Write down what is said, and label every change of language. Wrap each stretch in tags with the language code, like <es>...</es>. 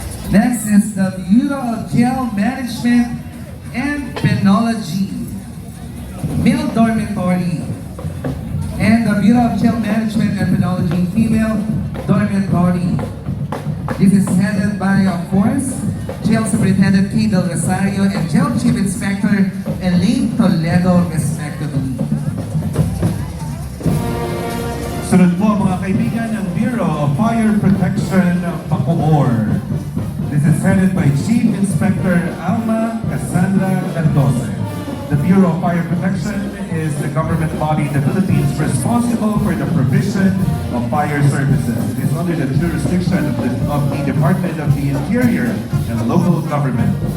<en>Next is the Bureau of Jail Management and Penology, Male Dormitory, and the Bureau of Jail Management and Penology, Female Dormitory. This is headed by, of course, Jail Superintendent K. Del Rosario and Jail Chief Inspector Elaine Toledo, respectively.</en> <tl>Sunod po mga kaibigan ang Bureau of Fire Protection Bacoor.</tl> <en>This is headed by Chief Inspector Alma Cassandra Cardose. The Bureau of Fire Protection is the government body in the Philippines responsible for the provision of fire services. It is under the jurisdiction of the Department of the Interior and local government.</en>